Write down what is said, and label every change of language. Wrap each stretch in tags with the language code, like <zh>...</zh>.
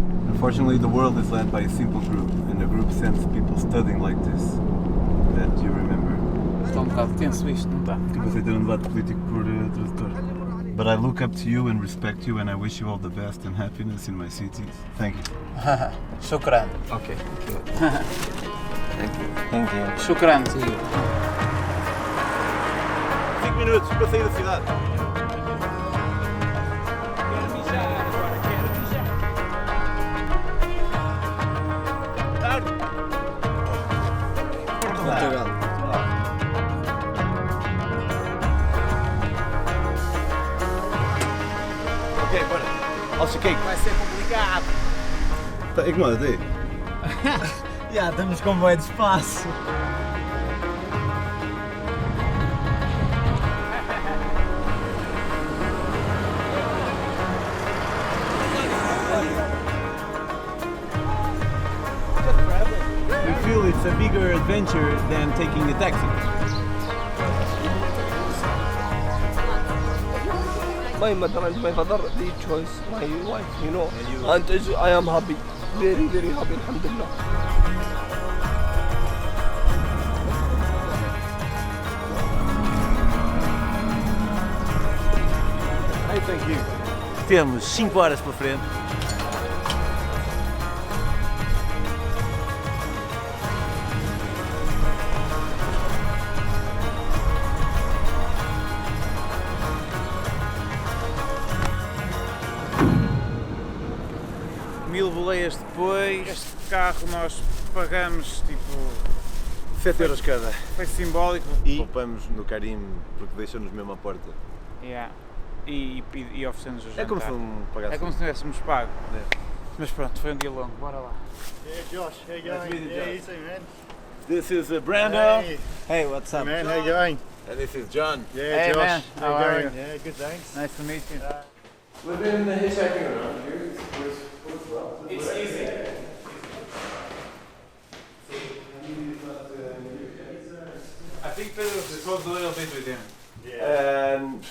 <en>Unfortunately, the world is led by a simple group, and the group sends people studying like this. That you remember.</en> <pt>Está bocado tenso isto, não está? Tipo aceitando um debate político por tradutor.</pt> <en>But I look up to you and respect you, and I wish you all the best and happiness in my city. Thank you.</en> <ar>Shukran. Ok.</ar> <en>Thank you.</en> <ar>Shukran.</ar> <pt>5 minutos para sair da cidade. Portugal. Ok, bora.</pt> <en>I'll shake.</en> <pt>Vai ser complicado. Incomoda-te aí? Já estamos com bué de espaço.</pt> <en>We feel it's a bigger adventure than taking the taxi. My mother and my father, they chose my wife, you know. And I am happy, very, very happy, alhamdulillah. I thank you.</en> <pt>temos 5 horas pela frente. Mil boleias depois. Este carro nós pagamos tipo 7 euros cada. Foi simbólico. E poupamos no Carim porque deixam-nos mesmo à porta. Yeah. E oferecemos o jantar. É como se não pagasse. É como se tivéssemos pago. Mas pronto, foi um dia longo, bora lá.</pt> <en>Hey Josh, how you going? Yeah, easy man. This is Brando. Hey, what's up, man? How you going? And this is John. Yeah, Hey, Josh. man. How are you? Yeah, good, thanks. Nice to meet you. We've been hitchhiking around here. It's well. It's easy. I think it was a little bit with him.</en>